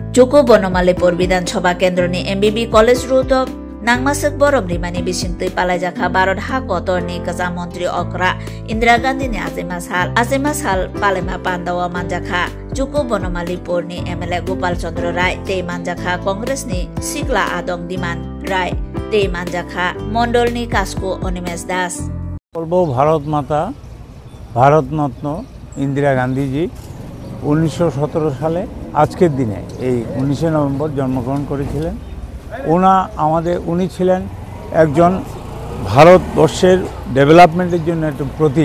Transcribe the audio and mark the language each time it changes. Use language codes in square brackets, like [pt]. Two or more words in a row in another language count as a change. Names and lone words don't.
[trp] Juku Bonomalipur Vidansabha Kendroni MBB College Ruto Nangmasuk Borom Rimani Bisingtui Palajaka Barot Hakotor ni Kaza Montri Okra Indira Gandhi ni Azimas Hal Palema Pandawa Manjaka Juku Bonomalipur ni MLA Gopal Chandra Rai Te Manjaka Congress ni Sikla Adong Diman Rai Te Manjaka Mondol ni Kasku Onimes Das [bn] বলবো ভারত মাতা ভারতরত্ন ইন্দিরা গান্ধীজি 1917 সালে আজকের দিনে এই 19 নভেম্বর জন্মগ্রহণ করেছিলেন। উনি ছিলেন একজন ভারতবর্ষের ডেভেলপমেন্টের জন্য একটা প্রতীক।